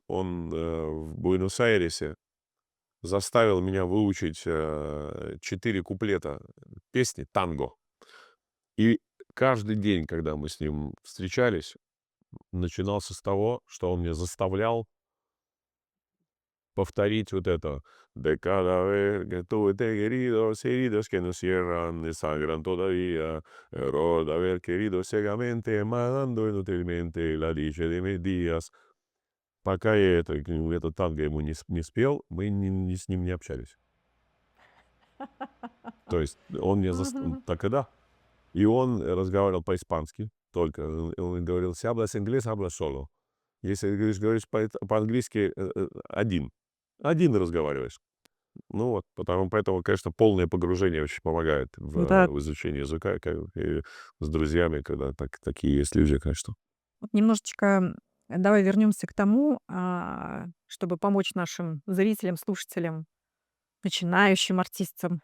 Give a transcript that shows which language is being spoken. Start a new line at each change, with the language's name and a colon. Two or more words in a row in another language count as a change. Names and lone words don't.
Russian: Он в Буэнос-Айресе заставил меня выучить 4 куплета песни танго. И каждый день, когда мы с ним встречались, начинался с того, что он меня заставлял повторить вот это.
Spanish: De cada vez que tuve heridos, heridos que no cierran, y sangran todavía. Error de haber querido ciegamente, matando inútilmente la dicha de mis días.
Russian: Пока я это танго ему не спел, мы с ним не общались. То есть он мне Мгм. так и да. И он разговаривал по-испански только. Он говорил,
Spanish: si hablas inglés, hablas solo.
Russian: Если говоришь по-английски, один. Один разговариваешь. Ну вот, поэтому, конечно, полное погружение очень помогает Да, в изучении языка, и с друзьями, когда такие есть люди, конечно. вот немножечко давай вернемся к тому, чтобы помочь нашим зрителям, слушателям, начинающим артистам.